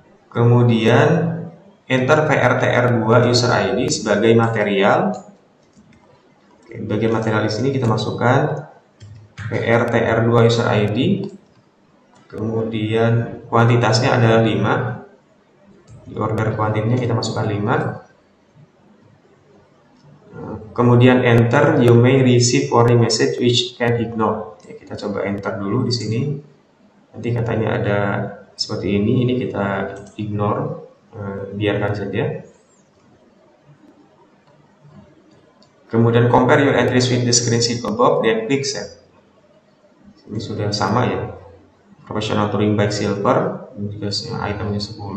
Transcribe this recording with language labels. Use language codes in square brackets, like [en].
[id] Kemudian enter PRTR2 user ID sebagai material. Oke, bagian material di sini kita masukkan PRTR2 user ID. Kemudian kuantitasnya adalah 5. Di order kuantitasnya kita masukkan 5. Kemudian [en] enter you may receive foreign message which can ignore. [id] Ya, kita coba enter dulu di sini. Nanti katanya ada seperti ini kita ignore, biarkan saja. Kemudian [en] compare your entries with the screen sheet above, then click save. [id] Ini sudah sama ya. Professional touring bike silver, juga itemnya 10.